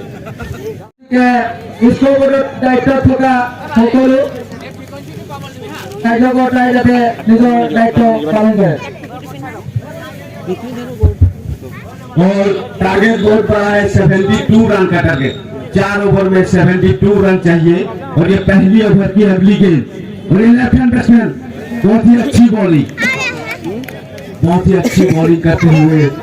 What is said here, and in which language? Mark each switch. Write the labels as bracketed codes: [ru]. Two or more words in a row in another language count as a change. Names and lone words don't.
[as] স্কুল বোৰ্ডৰ দায়িত্বত থকা সকলো কাৰ্যকৰ্তাই যাতে নিজৰ দায়িত্ব পালন কৰে। [hi] और टारगेट बहुत बड़ा है 72 रन का टारगेट 4 ओवर में 72 रन चाहिए और ये पहली ओवर की अगली गेंद और ये लेफ्ट हैंड बैट्समैन बहुत ही अच्छी बॉलिंग करते हुए